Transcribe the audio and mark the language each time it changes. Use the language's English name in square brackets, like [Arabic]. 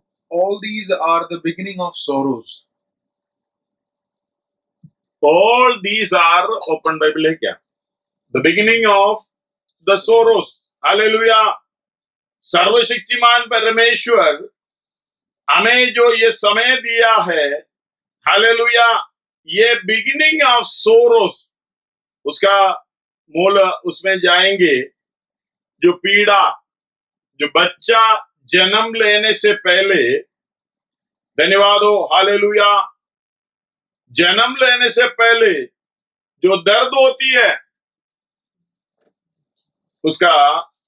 [English] All these are the beginning of sorrows. All these are, [Hindi] open Bible है क्या? [English] The beginning of the sorrows. [Hindi] Hallelujah, सर्वशक्तिमान परमेश्वर हमें जो ये समय दिया है, हालेलुया, ये [English] beginning of sorrows, [Hindi] उसका मूल उसमें जाएंगे। जो पीड़ा, जो बच्चा जन्म लेने से पहले, धन्यवाद हो, हालेलुया, जन्म लेने से पहले जो दर्द होती है, उसका